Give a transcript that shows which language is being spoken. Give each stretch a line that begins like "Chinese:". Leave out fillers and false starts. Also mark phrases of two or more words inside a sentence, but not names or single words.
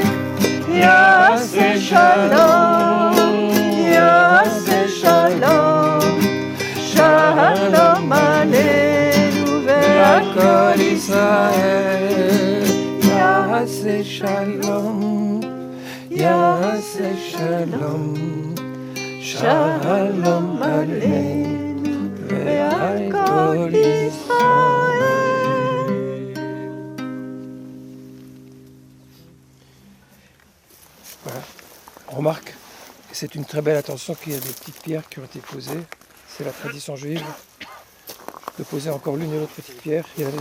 Hebrew: יעשה שלום, יעשה שלום, שלום עלינו ועל כל ישראל. יעשה שלום, יעשה שלום, שלום עלינו ועל כל ישראל.
French: Voilà. On remarque, et c'est une très belle attention, qu'il y a des petites pierres qui ont été posées. C'est la tradition juive de poser encore l'une et l'autre petite pierre.